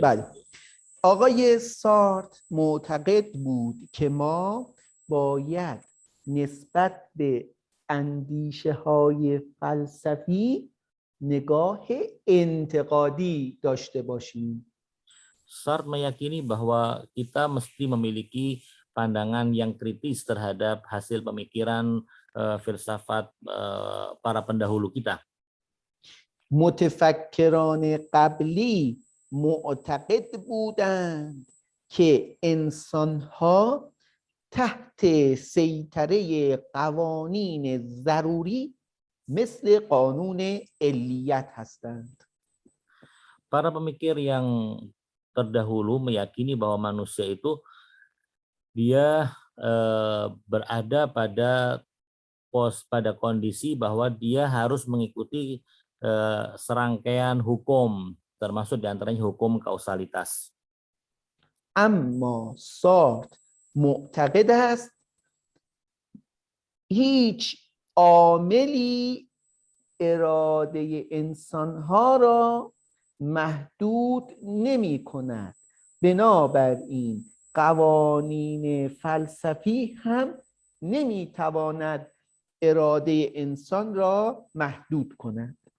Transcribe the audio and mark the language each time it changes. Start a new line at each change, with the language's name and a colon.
Persian: بله. آقای سارت معتقد بود که ما باید نسبت به اندیشه های فلسفی نگاه انتقادی داشته باشیم.
Indonesian: Sartre meyakini bahwa kita mesti memiliki pandangan yang kritis terhadap hasil pemikiran filsafat para pendahulu kita.
Persian: متفکران قبلی معتقد بودند که انسان‌ها تحت سیطره قوانین ضروری مثل قانون علیت هستند.
Indonesian: Para pemikir yang terdahulu meyakini bahwa manusia itu dia berada pada kondisi bahwa dia harus mengikuti serangkaian hukum, termasuk diantaranya hukum kausalitas.
Persian: اما سارت معتقد است هیچ عاملی اراده انسانها را محدود نمی کند. بنابراین قوانین فلسفی هم نمی تواند اراده انسان را محدود کند.